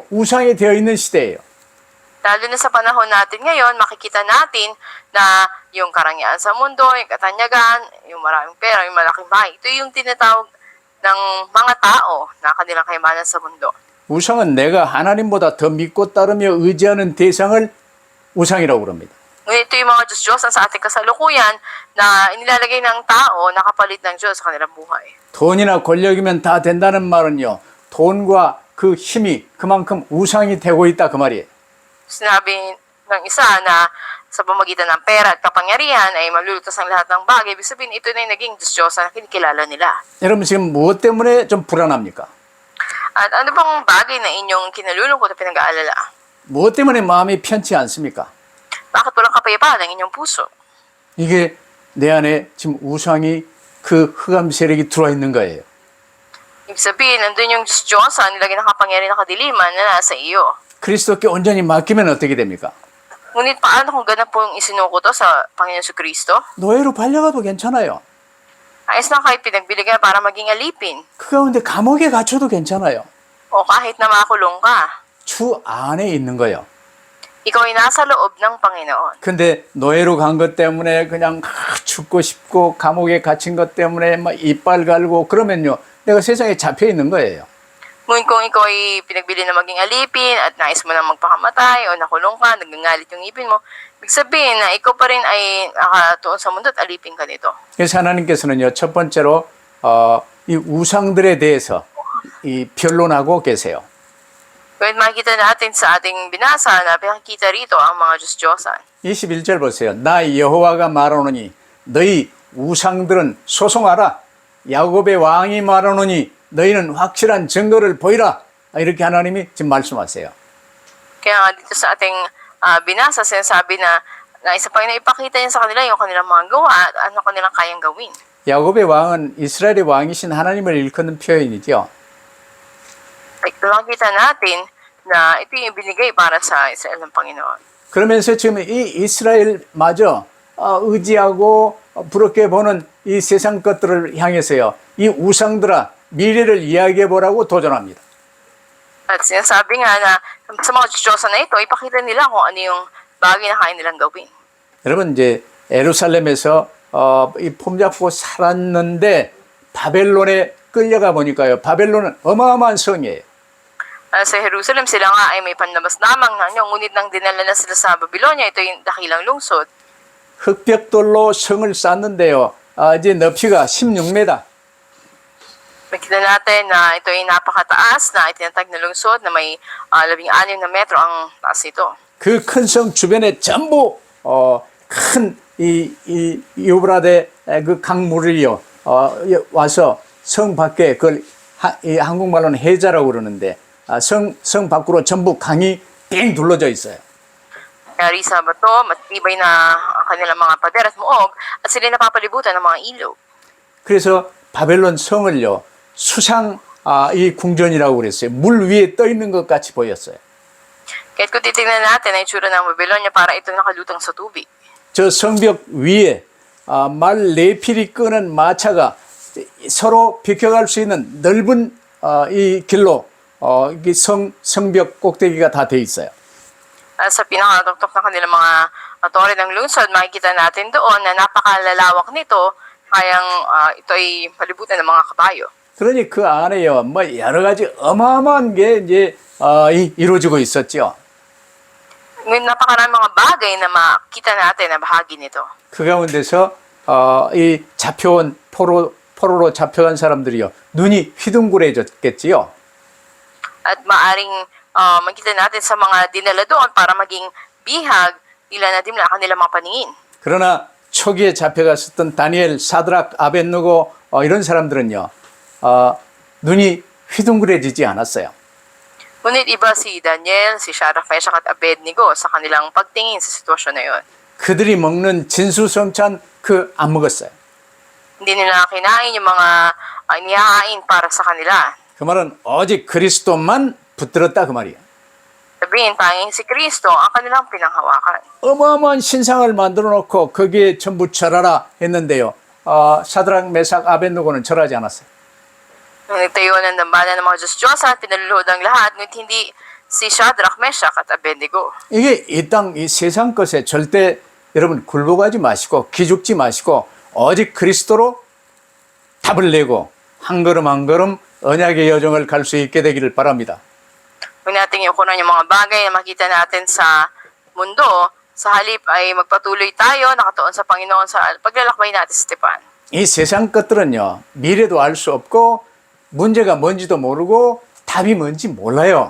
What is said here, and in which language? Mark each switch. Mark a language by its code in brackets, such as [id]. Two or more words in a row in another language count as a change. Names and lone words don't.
[ko] 우상이 되어 있는 시대예요. [tl] Lalo na sa panahon natin ngayon, makikita natin na yung karangyaan sa mundo, yung katanyagan, yung maraming pera, yung malaking bahay, ito yung tinatawag ng mga tao na kanilang kayamanan sa mundo. [ko] 우상은 내가 하나님보다 더 믿고 따르며 의지하는 대상을 우상이라고 그럽니다. [tl] Ngunit ito yung mga Diyos-Diyosan sa ating kasalukuyan na inilalagay ng tao na kapalit ng Diyos sa kanilang buhay. [ko] 돈이나 권력이면 다 된다는 말은요. 돈과 그 힘이 그만큼 우상이 되고 있다 그 말이에요. [tl] Sinabi ng isa na sa pamagitan ng pera at kapangyarihan ay malulutas ang lahat ng bagay. Ibig sabihin, ito na yung naging Diyos-Diyosan na kinikilala nila. [ko] 여러분 지금 무엇 때문에 좀 불안합니까? [tl] At ano bang bagay na inyong kinalulungkot at pinag-aalala? [ko] 무엇 때문에 마음이 편치 않습니까? [tl] Bakit walang kapayapaan ang inyong puso? [ko] 이게 내 안에 지금 우상이 그 흑암 세력이 들어와 있는 거예요. [tl] Ibig sabihin, nandun yung Diyos-Diyosan, nilagay ng kapangyarihan na kadiliman na nasa iyo. [ko] 그리스도께 온전히 맡기면 어떻게 됩니까? [tl] Ngunit paano kung ganap po yung isinuko to sa Panginoon Jesucristo? [ko] 노예로 팔려가도 괜찮아요. [tl] Ayos na kayo pinagbiligan para maging alipin. [ko] 그 가운데 감옥에 갇혀도 괜찮아요. [tl] O kahit na makulong ka, [ko] 주 안에 있는 거예요. [tl] ikaw ay nasa loob ng Panginoon. [ko] 근데 노예로 간 것 때문에 그냥 죽고 싶고 감옥에 갇힌 것 때문에 막 이빨 갈고 그러면요. 내가 세상에 잡혀 있는 거예요. [tl] Ngunit kung ikaw ay pinagbili na maging alipin at nais mo na magpakamatay o nakulong ka, nagngangalit yung ipin mo, ibig sabihin na ikaw pa rin ay nakatuon sa mundo at alipin ka nito. [ko] 그래서 하나님께서는요. 첫 번째로 이 우상들에 대해서 이 변론하고 계세요. [tl] Kaya makikita natin sa ating binasa na pinakita rito ang mga Diyos-Diyosan. [ko] 21절 보세요. 나 여호와가 말하노니 너희 우상들은 소송하라. 야곱의 왕이 말하노니 너희는 확실한 증거를 보이라. 이렇게 하나님이 지금 말씀하세요. [tl] Kaya nga dito sa ating binasa, sinasabi na isa pa ipakita niya sa kanila yung kanilang mga gawa at ano kanilang kayang gawin. [ko] 야곱의 왕은 이스라엘의 왕이신 하나님을 일컫는 표현이죠. [tl] Makikita natin na ito yung binigay para sa Israel ng Panginoon. [ko] 그러면서 지금 이 이스라엘마저 의지하고 부럽게 보는 이 세상 것들을 향해서요. 이 우상들아 미래를 이야기해 보라고 도전합니다. [tl] At sinasabi nga na sa mga Diyos-Diyosan na ito, ipakita nila kung ano yung bagay na kaya nilang gawin. [ko] 여러분 이제 예루살렘에서 이 폼잡고 살았는데 바벨론에 끌려가 보니까요. 바벨론은 어마어마한 성이에요. [tl] Sa Jerusalem, sila nga ay may panlabas lamang na ngunit nang dinala na sila sa Babylonia, ito yung dakilang lungsod. [ko] 흑벽돌로 성을 쌓는데요. 이제 높이가 16m. [tl] Makita natin na ito ay napakataas na itinatag na lungsod na may 16 na metro ang taas ito. [ko] 그 큰 성 주변에 전부 큰 이 유브라데 그 강물이요 와서 성 밖에 그걸 이 한국말로는 해자라고 그러는데 성 밖으로 전부 강이 뺑 둘러져 있어요. [tl] Kaya sa bato, matibay na ang kanilang mga pader at muog at sila napapalibutan ng mga ilog. [ko] 그래서 바벨론 성을요, 수상 이 궁전이라고 그랬어요. 물 위에 떠 있는 것 같이 보였어요. [tl] Kahit kung titignan natin ang itsura ng Babylonia, para ito nakalutang sa tubig. [ko] 저 성벽 위에 말 네 필이 끄는 마차가 서로 비켜갈 수 있는 넓은 이 길로 이 성벽 꼭대기가 다 돼 있어요. [tl] Sa pinakatuktok ng kanilang mga tore ng lungsod, makikita natin doon na napakalalawak nito, kayang ito ay palibutan ng mga kabayo. [ko] 그러니 그 안에요, 뭐 여러 가지 어마어마한 게 이제 이루어지고 있었죠. [tl] Ngayon, napakarami mga bagay na makita natin na bahagi nito. [ko] 그 가운데서 이 잡혀온 포로로 잡혀간 사람들이요, 눈이 휘둥그레졌겠지요. [tl] At maaring makita natin sa mga dinala doon para maging bihag, nila na dimla ang kanilang mga paningin. [ko] 그러나 초기에 잡혀갔었던 다니엘, 사드락, 아벳느고 이런 사람들은요, 눈이 휘둥그레지지 않았어요. [tl] Ngunit iba si Daniel, si Shadrach, Meshach at Abednego sa kanilang pagtingin sa sitwasyon na yun. [ko] 그들이 먹는 진수성찬 안 먹었어요. [tl] Hindi nila kinain yung mga inihahain para sa kanila. [ko] 그 말은 오직 그리스도만 붙들었다 그 말이에요. [tl] Sabihin, tanging si Kristo ang kanilang pinanghawakan. [ko] 어마어마한 신상을 만들어 놓고 거기에 전부 절하라 했는데요. 사드락, 메삭, 아벳느고는 절하지 않았어요. [tl] Nung nagtayo ng dambana ng mga Diyos-Diyos at pinaluluhod ang lahat, ngunit hindi si Shadrach, Meshach at Abednego. [ko] 이게 이 땅, 이 세상 것에 절대 여러분 굴복하지 마시고 기죽지 마시고 오직 그리스도로 답을 내고 한 걸음 한 걸음 언약의 여정을 갈 수 있게 되기를 바랍니다. [tl] Huwag natin iukunan yung mga bagay na makita natin sa mundo. Sa halip ay magpatuloy tayo, nakatuon sa Panginoon sa paglalakbay natin sa tipan. [ko] 이 세상 것들은요, 미래도 알 수 없고 문제가 뭔지도 모르고 답이 뭔지 몰라요.